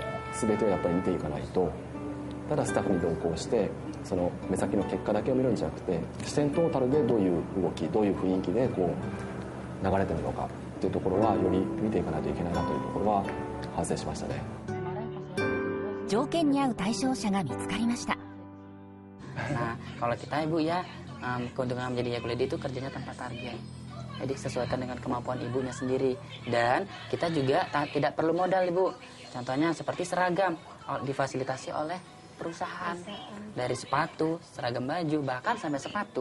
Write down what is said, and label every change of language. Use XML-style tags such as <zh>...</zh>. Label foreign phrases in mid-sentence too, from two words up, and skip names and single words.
<ja>全てをやっぱり見ていかないと、ただスタッフに同行してその目先の結果だけを見るんじゃなくて、視点トータルでどういう動き、どういう雰囲気でこう流れてるのかっていうところはより見ていかないといけないなというところは反省しましたね。条件に合う対象者が見つかりました。</ja> <id>Nah, kalau kita ibu ya, keuntungan menjadi Yakult itu kerjanya tanpa target. Jadi sesuaikan dengan kemampuan ibunya sendiri. Dan kita juga tidak perlu modal ibu. Contohnya seperti seragam, difasilitasi oleh perusahaan. Dari sepatu, seragam baju, bahkan sampai sepatu.</id>